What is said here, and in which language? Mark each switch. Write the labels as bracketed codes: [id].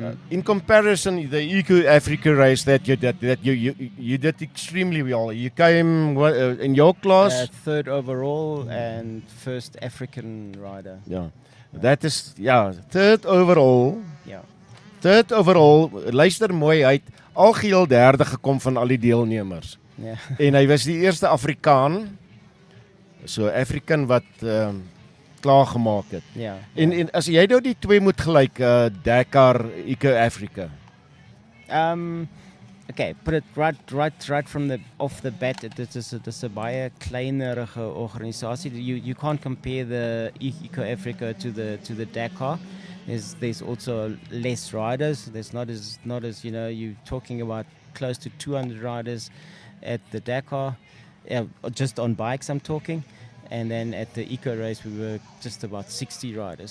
[en] In comparison, the Eco Africa race that you did extremely well. You came in your class 3rd overall and 1st African rider. Yeah, that is 3rd overall. [af] Ja. [en] 3rd overall. [af] Luister mooi, hy het algeheel 3de gekom van al die deelnemers. Ja. En hy was die eerste Afrikaan. So African wat klaar gemaak het. Ja. En as jy nou die 2 moet gelyk, Dakar, Eco Africa. [en] Okay, put it right from off the bat. [af] Dit is 'n baie kleinerige organisasie. [en] You can't compare the Eco Africa to the Dakar. There's also less riders. There's not as you're talking about close to 200 riders at the Dakar, just on bikes I'm talking. And then at the Eco race we were just about 60 riders.